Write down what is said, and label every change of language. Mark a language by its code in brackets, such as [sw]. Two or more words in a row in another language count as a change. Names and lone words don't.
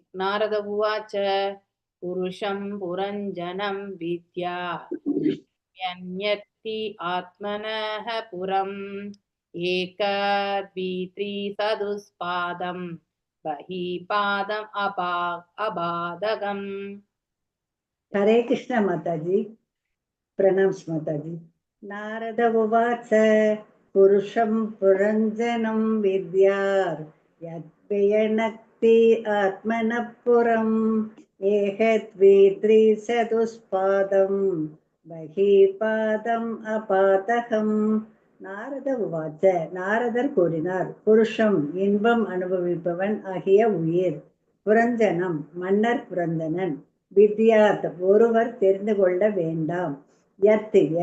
[sa] नारद उवाच पुरुषं पुरञ्जनं विद्याद् यद्व्यनक्ति आत्मनः पुरम् एकद्वित्रिचतुष्पादं बहुपादम् अपादकम्. [hi] हरे कृष्ण माताजी, प्रणाम्स माताजी. [sa] नारद उवाच पुरुषं पुरञ्जनं विद्यात् यद्वियनक्ति आत्मनः पुरम् एकद्वित्रिचतुष्पादं बहुपादम् अपादकम्. नारद उवाच, [ta] நாரதர் கூறினார், புருஷம் இன்பம் அனுபவிப்பவன் ஆகிய உயிர், புரஞ்சனம் மன்னர் புரந்தனன், வித்யாத் ஒருவர் தெரிந்து கொள்ள வேண்டாம், யத்